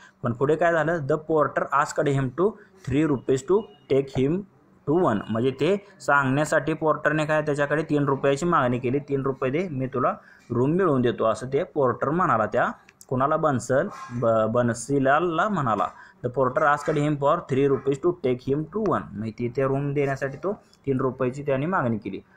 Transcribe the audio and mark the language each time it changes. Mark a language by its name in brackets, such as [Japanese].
[Marathi] पण पुढे काय झालं, [English] The porter asked him to 3 rupees to take him to 1. [Marathi] म्हणजे ते सांगण्यासाठी पोर्टरने काय त्याच्याकडे 3 रुपयाची मागणी केली. 3 रुपये दे, मी तुला रूम मिळवून देतो, असं ते पोर्टर म्हणाला. त्या कोणाला, बन्सीलालला म्हणाला. [English] The porter asked him for 3 rupees to take him to 1. [Marathi] म्हणजे तिथे रूम देण्यासाठी तो 3 रुपयाची त्याने मागणी केली.